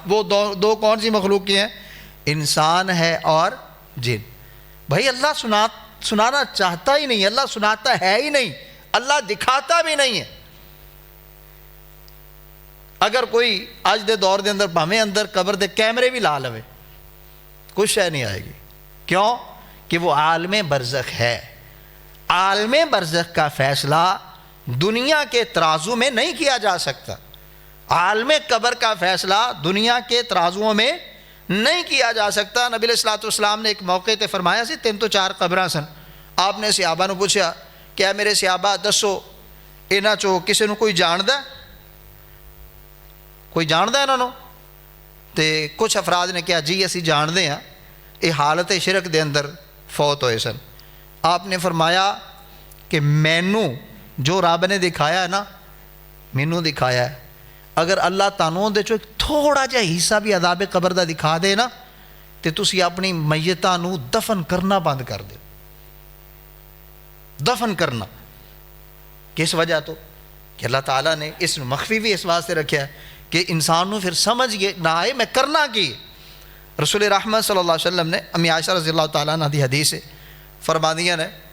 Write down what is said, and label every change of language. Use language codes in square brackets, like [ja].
[ur] وہ دو کون سی مخلوق کی ہیں؟ انسان ہے اور جن. بھائی اللہ سنانا چاہتا ہی نہیں، اللہ سناتا ہے ہی نہیں، اللہ دکھاتا بھی نہیں ہے. [pa] اگر کوئی آج دے دور دے اندر بھامیں اندر قبر دے کیمرے بھی لا لوے کچھ شے نہیں آئے گی. [ur] کیوں؟ کہ وہ عالم برزخ ہے. عالم برزخ کا فیصلہ دنیا کے ترازو میں نہیں کیا جا سکتا. عالم قبر کا فیصلہ دنیا کے ترازوؤں میں نہیں کیا جا سکتا. [pa] نبی علیہ السلام نے ایک موقع تے فرمایا سی 3 تو 4 قبراں سن. آپ نے صحابہ نو پوچھا کہ اے میرے صحابہ دسو انہاں چوں کسے نو کوئی جاندا ہے؟ کوئی جاندا ہے انہاں نو؟ تے کچھ افراد نے کہا جی اسی جاندے ہیں، یہ حالت شرک دے اندر فوت ہوئے سن. آپ نے فرمایا کہ مینوں جو رب نے دکھایا ہے نا، مینوں دکھایا ہے، اگر اللہ تانوں دے چوں تھوڑا جہا حصہ بھی عذاب قبر دا دکھا دے نا تے تسی اپنی میتاں نو دفن کرنا بند کر دے. دفن کرنا کس وجہ تو کہ اللہ تعالیٰ نے اس مخفی بھی اس واسطے رکھا ہے کہ انسان نو پھر سمجھ گئے نہ آئے میں کرنا کی. رسول رحمت صلی اللہ علیہ وسلم نے امی عائشہ رضی اللہ تعالیٰ عنہ دی حدیث ہے فرما دیا نے